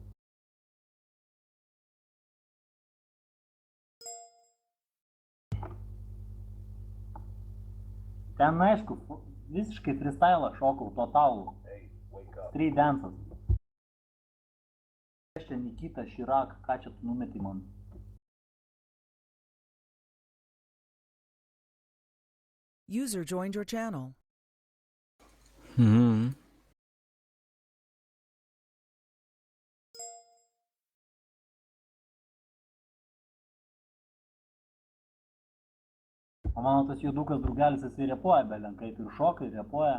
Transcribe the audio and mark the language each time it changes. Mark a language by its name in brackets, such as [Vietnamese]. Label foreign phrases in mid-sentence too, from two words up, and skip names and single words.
[Lithuanian] Ten, aišku, visiškai freestyle šokau, totalų. [English] Street dances. [Lithuanian] Aš čia Nikita Širak, ką čia tu numeti man? [English] User joined your channel. Mhm. [Lithuanian] O mano tas juodukas draugelis, jisai repuoja belenkai, ir šoka, ir repuoja.